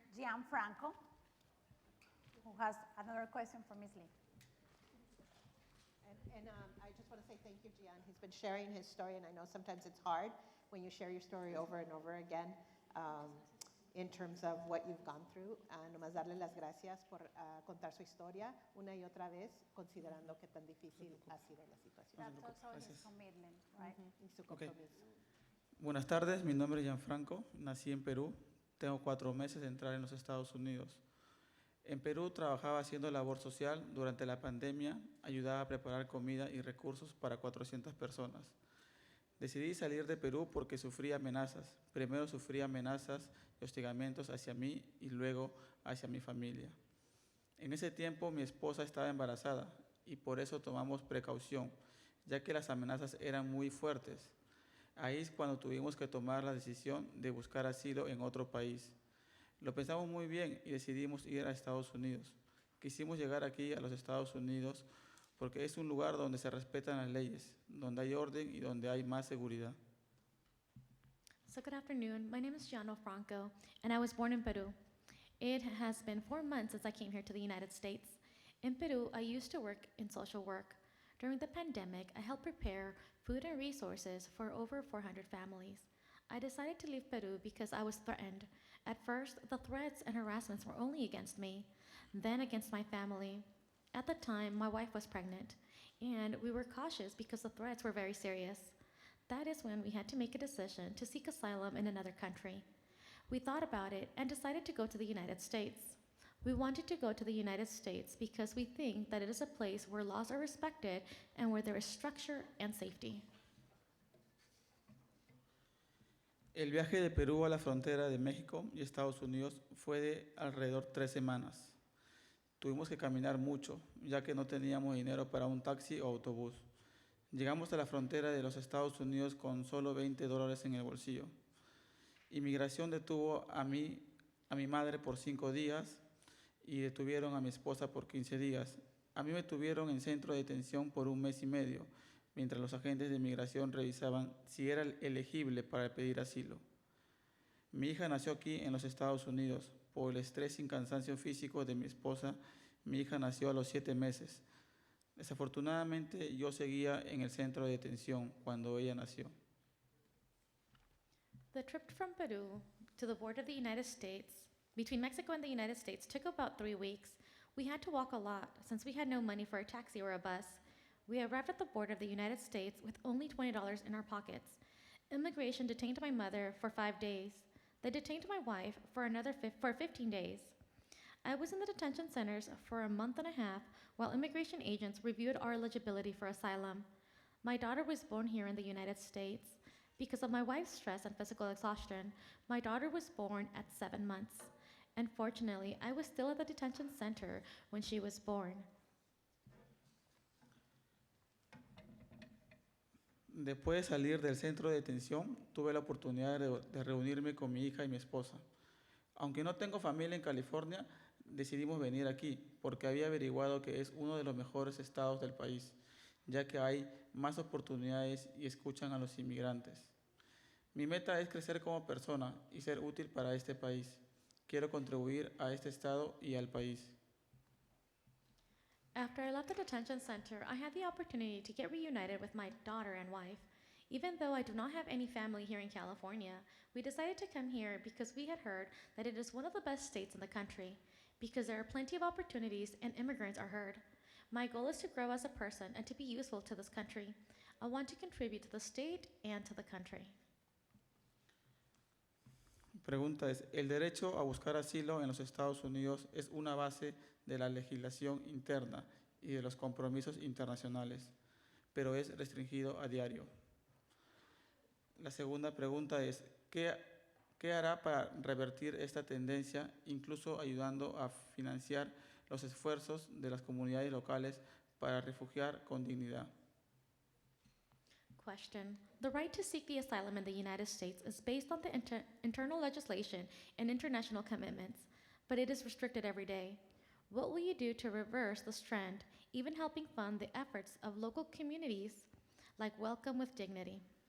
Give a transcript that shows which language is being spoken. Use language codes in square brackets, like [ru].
[en] Gianfranco, who has another question for Ms. Lee. And I just want to say thank you, Gian. He's been sharing his story, and I know sometimes it's hard when you share your story over and over again in terms of what you've gone through. [es] Nomás darle las gracias por contar su historia una y otra vez, considerando que tan difícil ha sido la situación. [en] That's also his commitment, right? [es] Y su [en] Okay. [es] compromiso. Buenas tardes, mi nombre es Gianfranco, nací en Perú, tengo 4 meses de entrar en los Estados Unidos. En Perú trabajaba haciendo labor social. Durante la pandemia ayudaba a preparar comida y recursos para 400 personas. Decidí salir de Perú porque sufrí amenazas. Primero sufrí amenazas y hostigamientos hacia mí y luego hacia mi familia. En ese tiempo mi esposa estaba embarazada y por eso tomamos precaución, ya que las amenazas eran muy fuertes. Ahí es cuando tuvimos que tomar la decisión de buscar asilo en otro país. Lo pensamos muy bien y decidimos ir a Estados Unidos. Quisimos llegar aquí a los Estados Unidos porque es un lugar donde se respetan las leyes, donde hay orden y donde hay más seguridad. [en] So good afternoon. My name is Gianno Franco, and I was born in Peru. It has been 4 months since I came here to the United States. In Peru, I used to work in social work. During the pandemic, I helped prepare food and resources for over 400 families. I decided to leave Peru because I was threatened. At first, the threats and harassments were only against me, then against my family. At the time, my wife was pregnant, and we were cautious because the threats were very serious. That is when we had to make a decision to seek asylum in another country. We thought about it and decided to go to the United States. We wanted to go to the United States because we think that it is a place where laws are respected and where there is structure and safety. [es] El viaje de Perú a la frontera de México y Estados Unidos fue de alrededor 3 semanas. Tuvimos que caminar mucho, ya que no teníamos dinero para un taxi o autobús. Llegamos a la frontera de los Estados Unidos con solo $20 en el bolsillo. Inmigración detuvo a mi madre por 5 días y detuvieron a mi esposa por 15 días. A mí me tuvieron en centro de detención por 1 mes y medio, mientras los agentes de inmigración revisaban si era elegible para pedir asilo. Mi hija nació aquí en los Estados Unidos. Por el estrés y cansancio físico de mi esposa, mi hija nació a los 7 meses. Desafortunadamente, yo seguía en el centro de detención cuando ella nació. [en] The trip from Peru to the border of the United States, between Mexico and the United States, took about 3 weeks. We had to walk a lot since we had no money for a taxi or a bus. We arrived at the border of the United States with only $20 in our pockets. Immigration detained my mother for 5 days. They detained my wife for 15 days. I was in the detention centers for a month and a half while immigration agents reviewed our eligibility for asylum. My daughter was born here in the United States. Because of my wife's stress and physical exhaustion, my daughter was born at 7 months. Unfortunately, I was still at the detention center when she was born. [es] Después de salir del centro de detención, tuve la oportunidad de reunirme con mi hija y mi esposa. Aunque no tengo familia en California, decidimos venir aquí porque había averiguado que es uno de los mejores estados del país, ya que hay más oportunidades y escuchan a los inmigrantes. Mi meta es crecer como persona y ser útil para este país. Quiero contribuir a este estado y al país. [en] After I left the detention center, I had the opportunity to get reunited with my daughter and wife. Even though I do not have any family here in California, we decided to come here because we had heard that it is one of the best states in the country, because there are plenty of opportunities and immigrants are heard. My goal is to grow as a person and to be useful to this country. I want to contribute to the state and to the country. [es] Pregunta es, ¿el derecho a buscar asilo en los Estados Unidos es una base de la legislación interna y de los compromisos internacionales, pero es restringido a diario? La segunda pregunta es, ¿qué hará para revertir esta tendencia, incluso ayudando a financiar los esfuerzos de las comunidades locales para refugiar con dignidad? [en] Question. The right to seek the asylum in the United States is based on the internal legislation and international commitments, but it is restricted every day. What will you do to reverse this trend, even helping fund the efforts of local communities like Welcome with Dignity?